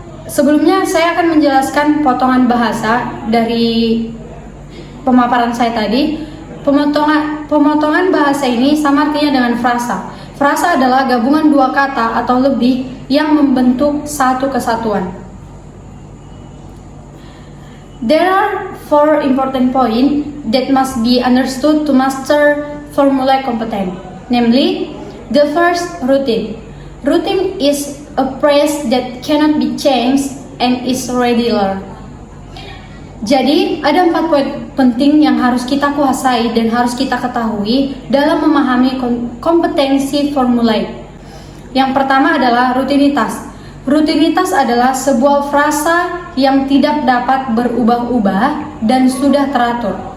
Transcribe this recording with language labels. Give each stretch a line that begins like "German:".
Indonesian: Sebelumnya saya akan menjelaskan potongan bahasa dari pemaparan saya tadi. Pemotongan bahasa ini sama artinya dengan frasa. Frasa adalah gabungan dua kata atau lebih yang membentuk satu kesatuan.
English: There are four important points that must be understood to master formulaic competence. Namely, the first, routine. Routine is a phrase that cannot be changed and is regular.
Indonesian: Jadi, ada 4 poin penting yang harus kita kuasai dan harus kita ketahui dalam memahami kompetensi formulaik. Yang pertama adalah rutinitas. Rutinitas adalah sebuah frasa yang tidak dapat berubah-ubah dan sudah teratur.